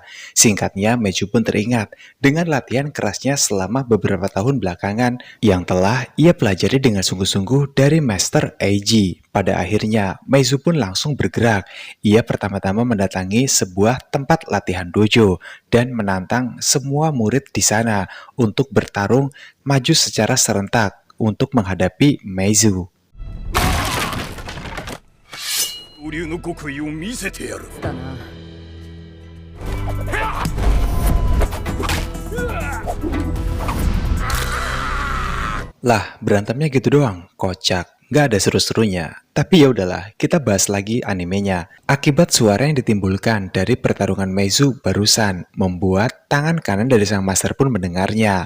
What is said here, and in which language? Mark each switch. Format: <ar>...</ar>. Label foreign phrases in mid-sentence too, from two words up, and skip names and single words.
<id>Singkatnya, Meizu pun teringat dengan latihan kerasnya selama beberapa tahun belakangan yang telah ia pelajari dengan sungguh-sungguh dari Master Eiji. Pada akhirnya, Meizu pun langsung bergerak. Ia pertama-tama mendatangi sebuah tempat latihan dojo dan menantang semua murid di sana untuk bertarung maju secara serentak untuk menghadapi Meizu.</id> <ja>恐竜の極意を見せてやる。だな。</ja> <id>Lah, berantemnya gitu doang, kocak. Nggak ada seru-serunya. Tapi ya udahlah, kita bahas lagi animenya. Akibat suara yang ditimbulkan dari pertarungan Meizu barusan membuat tangan kanan dari sang master pun mendengarnya.</id>